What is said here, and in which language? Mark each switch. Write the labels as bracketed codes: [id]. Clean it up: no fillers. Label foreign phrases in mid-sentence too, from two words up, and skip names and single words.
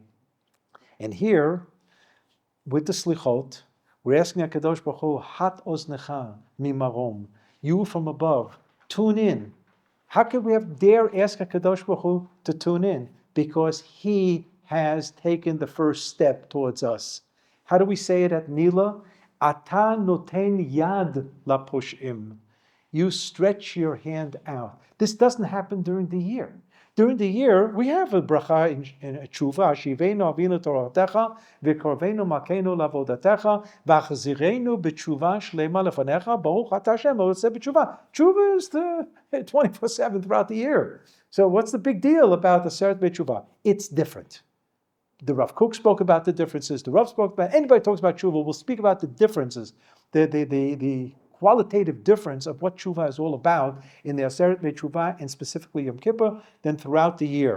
[en] And here, with the Slichot, we're asking [he] הקדוש ברוך הוא, הט אזנך ממרום. [en] You from above, tune in. How could we dare ask [he] הקדוש ברוך הוא [en] to tune in? Because he has taken the first step towards us. How do we say it at Nila? [he] אתה נותן יד לפושעים. [en] You stretch your hand out. This doesn't happen during the year. During the year, we have a bracha in tshuva, [he] השיבנו אבינו לתורתך, וקרבנו מלכנו לעבודתך והחזירנו בתשובה שלמה לפניך ברוך אתה השם עושה בתשובה. [en] Tshuva is the 24/7 throughout the year. So what's the big deal about the [he] עשרת בתשובה? [en] It's different. The Rav Kook spoke about the differences. The Rav spoke about, anybody talks about tshuva, will speak about the differences, the qualitative difference of what tshuva is all about in the [he] עשרת בתשובה [en] and specifically Yom Kippur, then throughout the year.